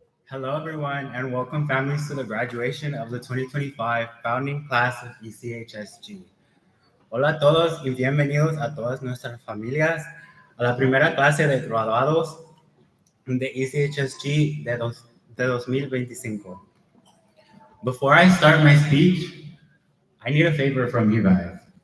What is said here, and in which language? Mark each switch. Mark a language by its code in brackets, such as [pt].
[en] Hello, everyone, and welcome families to the graduation of the 2025 founding class of ECHSG. [es] Hola a todos y bienvenidos a todas nuestras familias a la primera clase de graduados de ECHSG de 2025. [en] Before I start my speech, I need a favor from you guys.